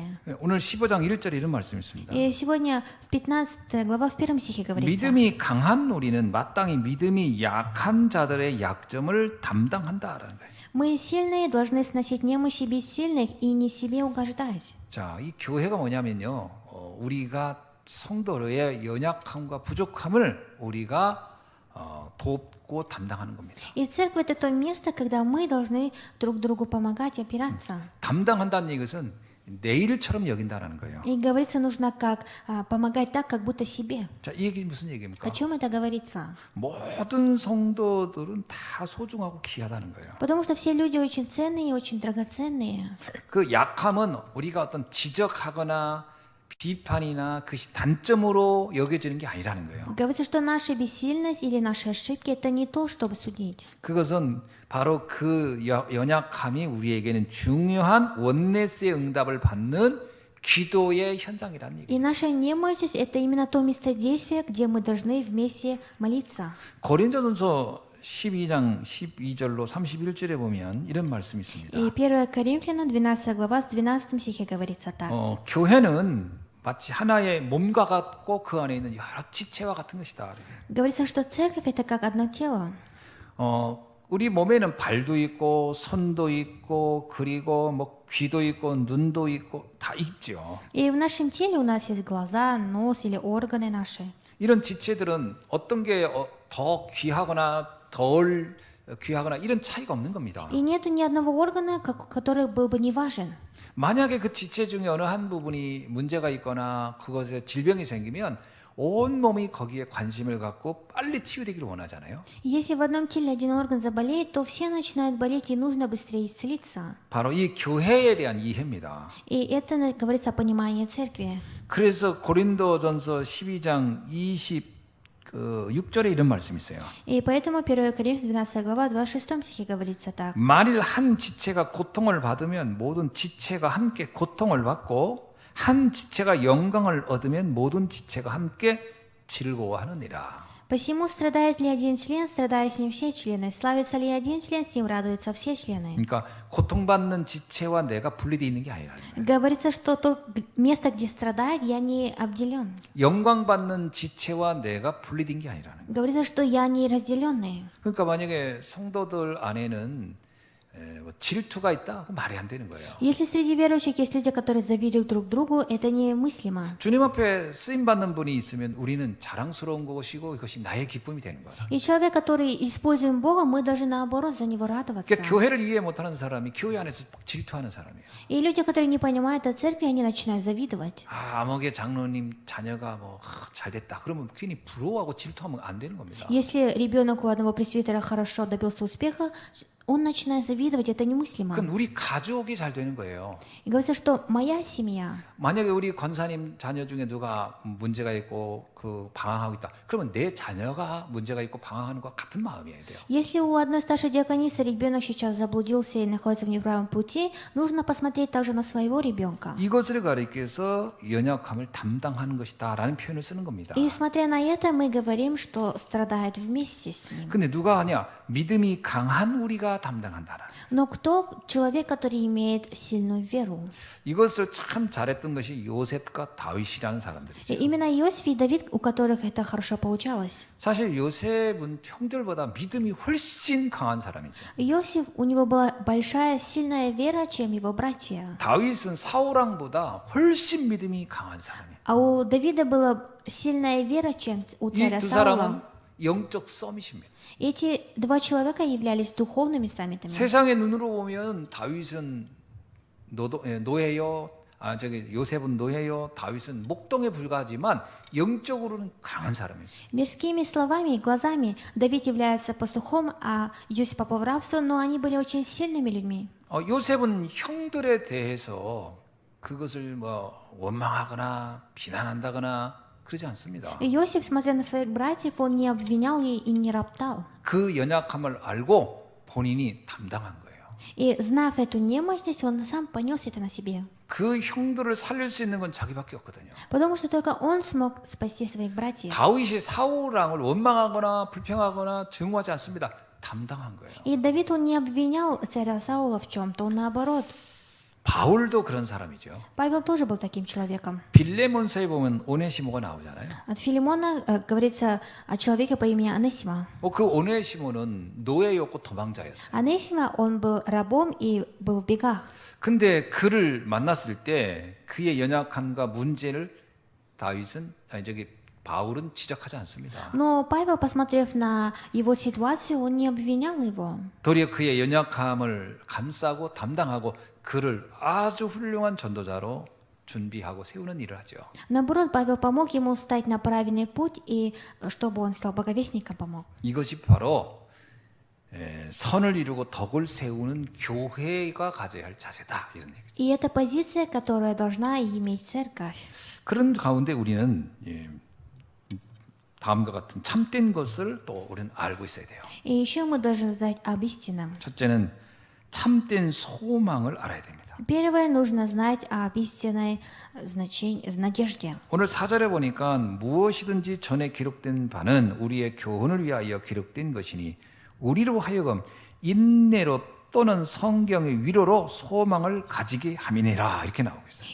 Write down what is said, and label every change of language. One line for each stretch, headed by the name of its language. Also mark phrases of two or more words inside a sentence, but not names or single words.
Korean: 오늘 15장 1절에 이런 말씀이 있습니다.
Russian: И сегодня в 15 глава в первом стихе говорится:
Korean: 믿음이 강한 우리는 마땅히 믿음이 약한 자들의 약점을 담당한다라는 거예요.
Russian: Мы сильные должны сносить немощи бессильных и не себе угождать.
Korean: 자, 이 교회가 뭐냐면요, 우리가 성도의 연약함과 부족함을 우리가 돕고 담당하는 겁니다.
Russian: И церковь — это то место, когда мы должны друг другу помогать и опираться.
Korean: 담당한다는 것은 내 일처럼 여긴다는 거예요.
Russian: И говорится, нужно как помогать так, как будто себе.
Korean: 자, 이 얘기 무슨 얘기입니까?
Russian: О чем это говорится?
Korean: 모든 성도들은 다 소중하고 귀하다는 거예요.
Russian: Потому что все люди очень ценные и очень драгоценные.
Korean: 그 약함은 우리가 어떤 지적하거나 비판이나 그것이 단점으로 여겨지는 게 아니라는 거예요.
Russian: Говорится, что наша бессильность или наши ошибки — это не то, чтобы судить.
Korean: 그것은 바로 그 연약함이 우리에게는 중요한 원네스의 응답을 받는 기도의 현장이라는 얘기예요.
Russian: И наша немощь — это именно то местодействие, где мы должны вместе молиться.
Korean: 고린도전서 12장 12절로 31절에 보면 이런 말씀이 있습니다.
Russian: И 1 Коринфянам 12 глава с 12 стихе говорится так.
Korean: 교회는 마치 하나의 몸과 같고 그 안에 있는 여러 지체와 같은 것이다.
Russian: Говорится, что церковь — это как одно тело.
Korean: 우리 몸에는 발도 있고 손도 있고 그리고 뭐 귀도 있고 눈도 있고 다 있죠.
Russian: И в нашем теле у нас есть глаза, нос или органы наши.
Korean: 이런 지체들은 어떤 게 더 귀하거나 덜 귀하거나 이런 차이가 없는 겁니다.
Russian: И нет ни одного органа, который был бы не важен.
Korean: 만약에 그 지체 중에 어느 한 부분이 문제가 있거나 그것에 질병이 생기면 온 몸이 거기에 관심을 갖고 빨리 치유되기를 원하잖아요.
Russian: Если в одном теле один орган заболеет, то все начинают болеть и нужно быстрее исцелиться.
Korean: 바로 이 교회에 대한 이해입니다.
Russian: И это говорится о понимании церкви.
Korean: 그래서 고린도전서 12장 26절에 이런 말씀이 있어요.
Russian: И поэтому 1 Коринфянам 12 глава 26 стихе говорится так.
Korean: 만일 한 지체가 고통을 받으면 모든 지체가 함께 고통을 받고 한 지체가 영광을 얻으면 모든 지체가 함께 즐거워하느니라.
Russian: Посему страдает ли один член, страдают с ним все члены. Славится ли один член, с ним радуются все члены.
Korean: 그러니까 고통받는 지체와 내가 분리되어 있는 게 아니라
Russian: Говорится, что то место, где страдает, я не обделен.
Korean: 영광받는 지체와 내가 분리된 게 아니라는 거예요.
Russian: Говорится, что я не разделенный.
Korean: 그러니까 만약에 성도들 안에는 뭐 질투가 있다? 그럼 말이 안 되는 거예요.
Russian: Если среди верующих есть люди, которые завидуют друг другу, это немыслимо.
Korean: 주님 앞에 쓰임 받는 분이 있으면 우리는 자랑스러운 것이고 이것이 나의 기쁨이 되는 거죠.
Russian: И человек, который используем Бога, мы должны наоборот за него радоваться.
Korean: 그러니까 교회를 이해 못하는 사람이 교회 안에서 질투하는 사람이에요.
Russian: И люди, которые не понимают о церкви, они начинают завидовать.
Korean: 아목의 장로님 자녀가 뭐 잘됐다. 그러면 괜히 부러워하고 질투하면 안 되는 겁니다.
Russian: Если ребенок у одного пресвитера хорошо добился успеха, он начинает завидовать, это немыслимо.
Korean: 그건 우리 가족이 잘 되는 거예요.
Russian: И говорится, что моя семья,
Korean: 만약에 우리 권사님 자녀 중에 누가 문제가 있고 그 방황하고 있다. 그러면 내 자녀가 문제가 있고 방황하는 것과 같은 마음이어야 돼요.
Russian: если у одной старшей диаконисы ребенок сейчас заблудился и находится в неправом пути, нужно посмотреть также на своего ребенка.
Korean: 이것을 가리켜서 연약함을 담당하는 것이다라는 표현을 쓰는 겁니다.
Russian: И смотря на это, мы говорим, что страдает вместе с ним.
Korean: 근데 누가 하냐? 믿음이 강한 우리가 담당한다는.
Russian: Но кто человек, который имеет сильную веру?
Korean: 이것을 참 잘했던 것이 요셉과 다윗이라는 사람들이죠.
Russian: И именно Иосиф и Давид, у которых это хорошо получалось.
Korean: 사실 요셉은 형들보다 믿음이 훨씬 강한 사람이죠.
Russian: Иосиф, у него была большая, сильная вера, чем его братья.
Korean: 다윗은 사울왕보다 훨씬 믿음이 강한 사람이에요.
Russian: А у Давида была сильная вера, чем у царя
Korean: 이 두 사람은
Russian: Саула.
Korean: 영적 서밋입니다.
Russian: Эти два человека являлись духовными саммитами.
Korean: 세상의 눈으로 보면 다윗은 노예요. 요셉은 노예요. 다윗은 목동에 불과하지만 영적으로는 강한 사람이었어요.
Russian: Мирскими словами и глазами Давид является пастухом, а Иосиф по повравству, но они были очень сильными людьми.
Korean: 요셉은 형들에 대해서 그것을 뭐 원망하거나 비난한다거나 그러지 않습니다.
Russian: Иосиф, смотря на своих братьев, он не обвинял и не роптал.
Korean: 그 연약함을 알고 본인이 담당한 거예요.
Russian: И, знав эту немощность, он сам понес это на себе.
Korean: 그 형들을 살릴 수 있는 건 자기밖에 없거든요.
Russian: Потому что только он смог спасти своих братьев.
Korean: 다윗이 사울 왕을 원망하거나 불평하거나 증오하지 않습니다. 담당한 거예요.
Russian: И Давид, он не обвинял царя Саула в чем-то, он наоборот.
Korean: 바울도 그런 사람이죠.
Russian: Павел тоже был таким человеком.
Korean: 빌레몬서에 보면 오네시모가 나오잖아요.
Russian: От Филимона говорится о человеке по имени Анесима.
Korean: 그 오네시모는 노예였고 도망자였어요.
Russian: Анесима, он был рабом и был в бегах.
Korean: 근데 그를 만났을 때 그의 연약함과 문제를 바울은 지적하지 않습니다.
Russian: Но Павел, посмотрев на его ситуацию, он не обвинял его.
Korean: 도리어 그의 연약함을 감싸고 담당하고 그를 아주 훌륭한 전도자로 준비하고 세우는 일을 하죠.
Russian: Наоборот, Павел помог ему стать на правильный путь, и чтобы он стал боговестником, помог.
Korean: 이것이 바로 선을 이루고 덕을 세우는 교회가 가져야 할 자세다 이런 얘기죠.
Russian: И это позиция, которая должна иметь церковь.
Korean: 그런 가운데 우리는 다음과 같은 참된 것을 또 우리는 알고 있어야 돼요.
Russian: И еще мы должны знать об истинном.
Korean: 첫째는 참된 소망을 알아야 됩니다.
Russian: Первое, нужно знать об истинной надежде.
Korean: 오늘 4절에 보니까 무엇이든지 전에 기록된 바는 우리의 교훈을 위하여 기록된 것이니 우리로 하여금 인내로 또는 성경의 위로로 소망을 가지게 함이니라 이렇게 나오고 있어요.